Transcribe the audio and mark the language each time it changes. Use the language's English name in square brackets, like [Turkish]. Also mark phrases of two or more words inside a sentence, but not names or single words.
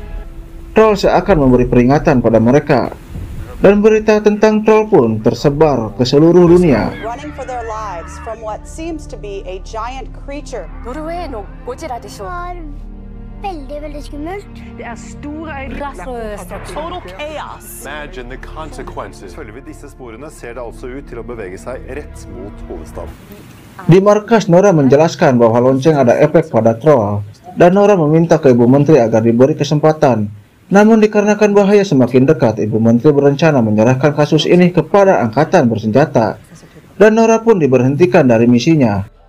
[Indonesian] Troll seakan memberi peringatan pada mereka. Dan berita tentang Troll pun tersebar ke seluruh dunia. [English] Running for their lives from what seems to be a giant creature. [Norwegian] Veldig skummelt. Det er store øyne. [English] Total chaos. Imagine the consequences. [Norwegian] Følger vi disse sporene, ser det altså ut til å bevege seg rett mot hovedstaden. [Indonesian] Di markas, Nora menjelaskan bahwa lonceng ada efek pada Troll, dan Nora meminta ke Ibu Menteri agar diberi kesempatan. Namun dikarenakan bahaya semakin dekat, Ibu Menteri berencana menyerahkan kasus ini kepada angkatan bersenjata, dan Nora pun diberhentikan dari misinya.